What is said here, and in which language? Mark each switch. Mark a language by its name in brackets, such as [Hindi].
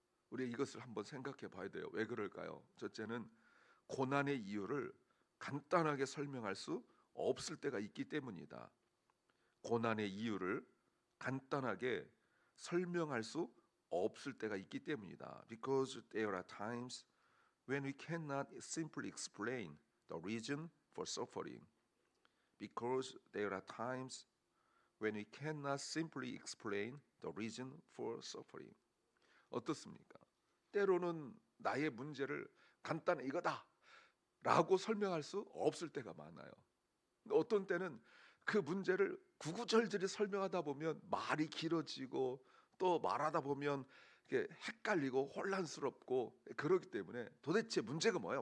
[Korean] 우리 이것을 한번 생각해 봐야 돼요. 왜 그럴까요? 첫째는 고난의 이유를 간단하게 설명할 수 없을 때가 있기 때문이다. 고난의 이유를 간단하게 설명할 수 없을 때가 있기 때문이다. [English] Because there are times when we cannot simply explain the reason for suffering because there are times when we cannot simply explain the reason for suffering. [Korean] 어떻습니까? 때로는 나의 문제를 간단히 이거다 라고 설명할 수 없을 때가 많아요. 어떤 때는 그 문제를 구구절절히 설명하다 보면 말이 길어지고 또 말하다 보면 이게 헷갈리고 혼란스럽고 그렇기 때문에 도대체 문제가 뭐야?